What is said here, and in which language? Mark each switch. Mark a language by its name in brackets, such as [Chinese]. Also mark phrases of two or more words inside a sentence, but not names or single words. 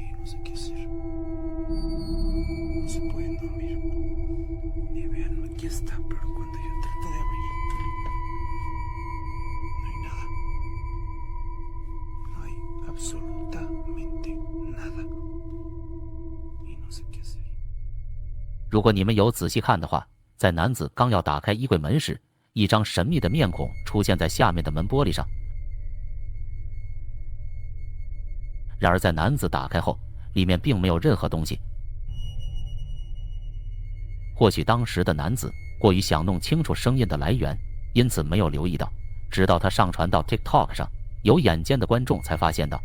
[Spanish] sé qué hacer. No se pueden dormir. Y vean, aquí está, pero cuando yo trato de abrir, no hay nada. No hay absolutamente nada. Y no sé qué hacer. [Chinese] 如果你们有仔细看的话，在男子刚要打开衣柜门时，一张神秘的面孔出现在下面的门玻璃上。然而在男子打开后，里面并没有任何东西。或许当时的男子过于想弄清楚声音的来源，因此没有留意到，直到他上传到 TikTok 上，有眼尖的观众才发现到。